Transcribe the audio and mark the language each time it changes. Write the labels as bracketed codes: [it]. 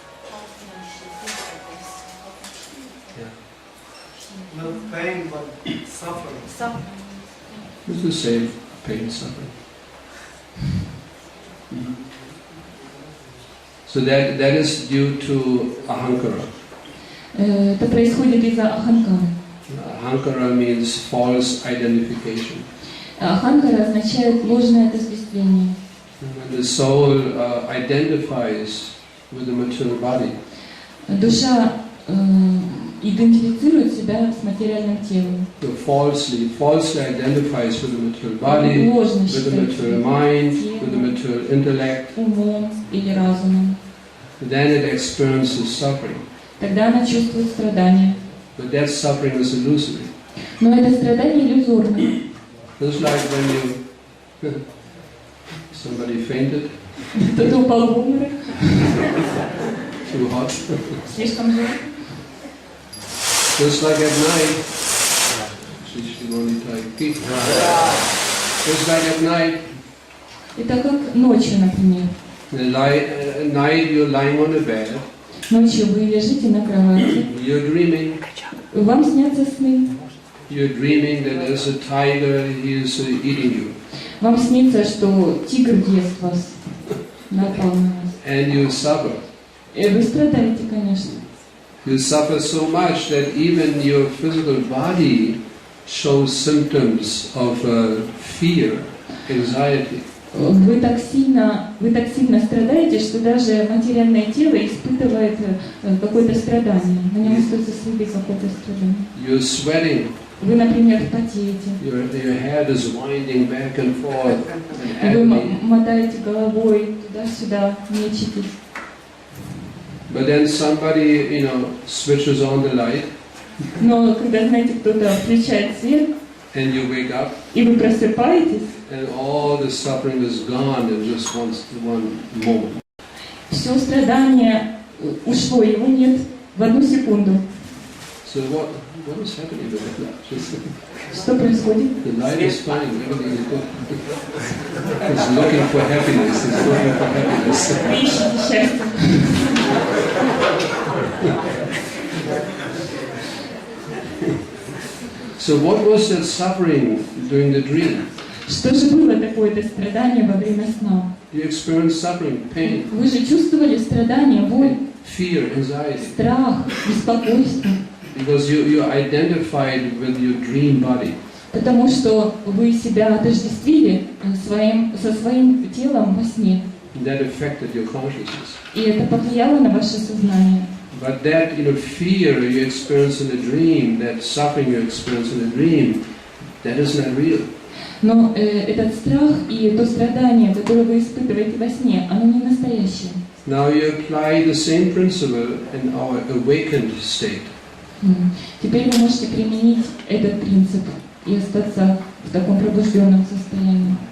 [en] How can she think of this? How can she Yeah. Not pain, but suffering. Suffering. It's the same, pain, suffering. So that is due to ahankara. [ru] Это происходит из-за аханкары. [en] Ahankara means false identification. [ru] Аханкара означает ложное отождествление. [en] When the soul identifies with the material body, [ru] Душа идентифицирует себя с материальным телом. [en] so falsely identifies with the material body, [ru] Ложно [en] with the [ru] считает [en] material [ru] себя [en] mind, [ru] телом, [en] with the material intellect, [ru] умом или разумом. [en] then it experiences suffering. [ru] Тогда она чувствует страдания. [en] But that suffering is illusory. [ru] Но это страдание иллюзорное. [en] Just like when you somebody fainted, [ru] Кто-то упал в обморок, [en] too hot. [ru] слишком жарко. [en] Just like at night, she only tried. Just like at night, [ru] Это как ночью, например. [en] at night you're lying on the bed, [ru] Ночью вы лежите на кровати, [en] you're dreaming. [ru] вам снятся сны. [en] You're dreaming that there's a tiger, he is eating you. [ru] Вам снится, что тигр ест вас, напал на вас. [en] And you suffer. [ru] И вы страдаете, конечно. [en] You suffer so much that even your physical body shows symptoms of fear, anxiety. [ru] Вы так сильно страдаете, что даже материальное тело испытывает какое-то страдание. На нем остаются следы какого-то страдания. [en] You're sweating. [ru] Вы, например, потеете. [en] Your head is winding back and forth. [ru] И вы мотаете головой туда-сюда, мечетесь. [en] But then somebody, switches on the light, [ru] Но когда, знаете, кто-то включает свет, [en] and you wake up, [ru] и вы просыпаетесь, [en] and all the suffering is gone in just one moment. [ru] все страдание ушло, его нет в одну секунду. [en] So what is happening with that light? [ru] Что происходит? [en] The light is fine, everything is good. It's looking for happiness, it's looking for happiness. [ru] Вы ищете счастье. [en] So what was that suffering during the dream? [ru] Что же было такое-то страдание во время сна? [en] You experienced suffering, pain, [ru] Вы же чувствовали страдания, боль, [en] fear, anxiety, [ru] страх, беспокойство, [en] because you identified with your dream body. [ru] потому что вы себя отождествили со своим телом во сне. [en] That affected your consciousness. [ru] И это повлияло на ваше сознание. [en] But that fear you experience in a dream, that suffering you experience in a dream, that is not real. [ru] Но этот страх и то страдание, которое вы испытываете во сне, оно не настоящее. [en] Now you apply the same principle in our awakened state. [ru] Теперь вы можете применить этот принцип и остаться в таком пробужденном состоянии.